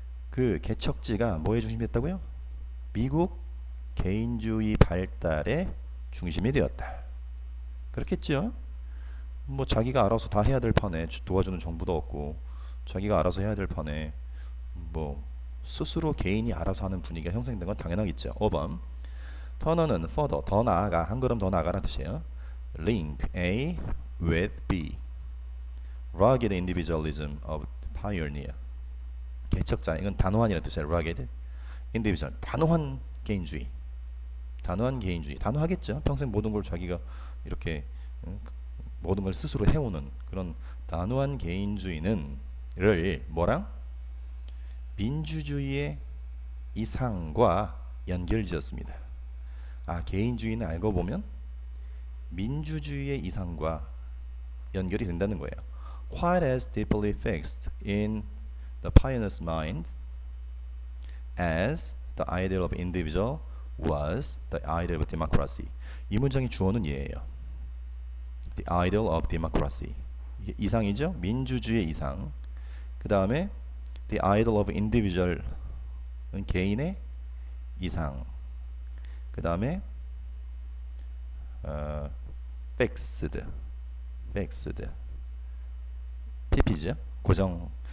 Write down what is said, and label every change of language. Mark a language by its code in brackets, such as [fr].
[ko] 그 개척지가 뭐의 중심이 됐다고요? 미국 개인주의 발달의 중심이 되었다. 그렇겠죠? 뭐 자기가 알아서 다 해야 될 판에 도와주는 정부도 없고 자기가 알아서 해야 될 판에 뭐 스스로 개인이 알아서 하는 분위기가 형성된 건 당연하겠죠. 5번 터너는 further, 더 나아가, 한 걸음 더 나아가라는 뜻이에요. [en] Link A with B, rugged individualism of pioneer. [ko] 개척자, 이건 단호한이라는 뜻이에요. [en] rugged individual, [ko] 단호한 개인주의. 단호한 개인주의, 단호하겠죠. 평생 모든 걸 자기가 이렇게 모든 걸 스스로 해오는 그런 단호한 개인주의는 를 뭐랑? 민주주의의 이상과 연결지었습니다. 아, 개인주의는 알고 보면 민주주의의 이상과 연결이 된다는 거예요. [en] Quite as deeply fixed in the pioneer's mind as the ideal of individual was the ideal of democracy. [ko] 이 문장의 주어는 얘예요. [en] The ideal of democracy. [ko] 이게 이상이죠? 민주주의의 이상. 그 다음에 [en] the ideal of individual [ko] 은 개인의 이상. 그 다음에 fixed, pp죠. 고정.